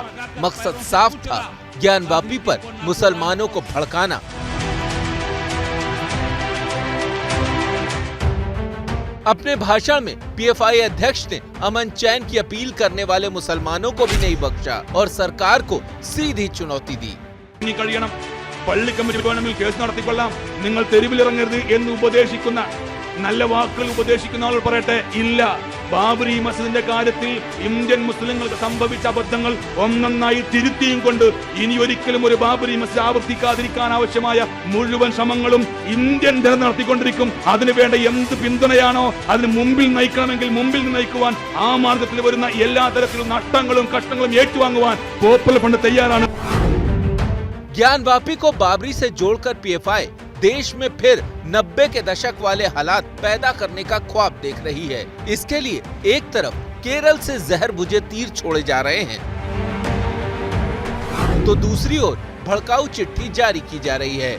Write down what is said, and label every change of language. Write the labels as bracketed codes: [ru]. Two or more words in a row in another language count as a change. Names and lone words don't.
[hi] मकसद साफ था, ज्ञानवापी पर मुसलमानों को भड़काना। अपने भाषण में पीएफआई अध्यक्ष ने अमन चैन की अपील करने वाले मुसलमानों को भी नहीं बख्शा और सरकार को सीधी चुनौती दी। [ml] പള്ളി കമ്മിറ്റി വേണമെങ്കിൽ കേസ് നടത്തിക്കൊള്ളാം, നിങ്ങൾ തെരുവിലിറങ്ങരുത് എന്ന് ഉപദേശിക്കുന്ന നല്ല വാക്കുകൾ ഉപദേശിക്കുന്ന ആൾ പറയട്ടെ, ഇല്ല, ബാബരി മസ്ജിദിന്റെ കാര്യത്തിൽ ഇന്ത്യൻ മുസ്ലിങ്ങൾക്ക് സംഭവിച്ച അബദ്ധങ്ങൾ ഒന്നൊന്നായി തിരുത്തിയും കൊണ്ട് ഇനി ഒരിക്കലും ഒരു ബാബരി മസ്ജിദ് ആവർത്തിക്കാതിരിക്കാൻ ആവശ്യമായ മുഴുവൻ ശ്രമങ്ങളും ഇന്ത്യൻ ജനത നടത്തിക്കൊണ്ടിരിക്കും. അതിനുവേണ്ട എന്ത് പിന്തുണയാണോ അതിന് മുമ്പിൽ നയിക്കണമെങ്കിൽ മുമ്പിൽ നയിക്കുവാൻ, ആ മാർഗത്തിൽ വരുന്ന എല്ലാ തരത്തിലുള്ള നഷ്ടങ്ങളും കഷ്ടങ്ങളും ഏറ്റുവാങ്ങുവാൻ പോപ്പുലർ ഫ്രണ്ട് തയ്യാറാണ്। [hi] ज्ञानवापी को बाबरी से जोड़कर पीएफआई देश में फिर 90 के दशक वाले हालात पैदा करने का ख्वाब देख रही है। इसके लिए एक तरफ केरल से जहर बुझे तीर छोड़े जा रहे हैं, तो दूसरी ओर भड़काऊ चिट्ठी जारी की जा रही है।